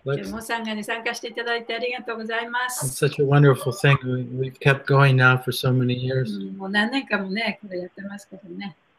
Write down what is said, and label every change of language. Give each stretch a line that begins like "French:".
Japanese: もうサンガに参加していただいてありがとうございま
English: It's
Japanese: す。
English: such a wonderful thing. We've kept going now for so many years.
Japanese: もう何年間もね、これやってますけどね。